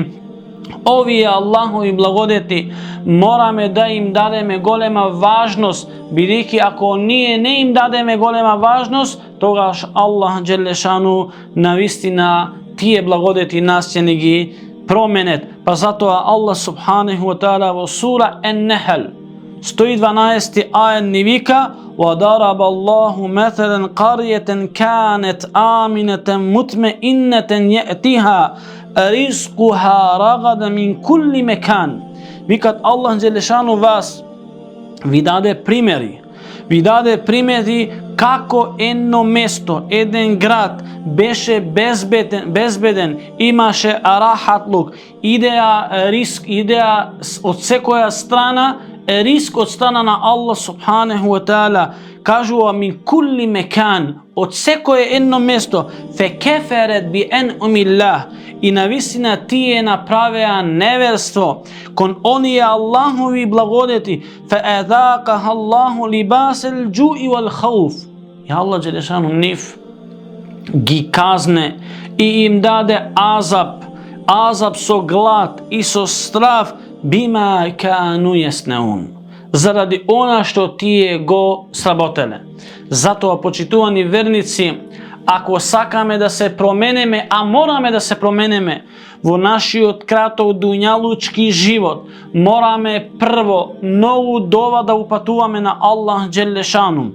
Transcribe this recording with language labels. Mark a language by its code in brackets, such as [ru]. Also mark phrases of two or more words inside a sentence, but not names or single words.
[mk] Овие Аллахови благодети мораме да им дадеме голема важност, бидејќи ако ние не им дадеме голема важност, тогаш Аллах Джелешану навистина тие благодети нас ќе ни ги променет. Па затоа Аллах [ar] سبحانه وتعالى [mk] во сура Ан-Нахл 112 ајет ни вика: [ar] وَضَرَبَ اللَّهُ مَثَلًا قَرْيَةً كَانَتْ آمِنَةً مُطْمَئِنَّةً يَأْتِيهَا رِزْقُهَا رَغَدًا مِنْ كُلِّ مَكَانٍ. [mk] Викат Аллах Джелешану вас ви даде примери. Ви даде примери како едно место, еден град беше безбеден, имаше рахатлук, идеја риск, идеја од секоја страна, риск од страна на Аллах [ar] سبحانه وتعالى. [mk] Кажува [ar] من كل مكان, [mk] од секое едно место, [ar] فكفرت بأنعم الله, [mk] и навистина тие направеа неверство кон оние Аллахови благодети, [ar] فأذاقها الله لباس الجوع والخوف. [mk] И Аллах Джелешану нив ги казне и им даде азаб со глад и со страв, [ar] بما كانوا يصنعون, [mk] заради она што тие го сработеле. Затоа, почитувани верници, ако сакаме да се променеме, а мораме да се променеме во нашиот краток дуњалучки живот, мораме прво многу дова да упатуваме на Аллах Джелешану.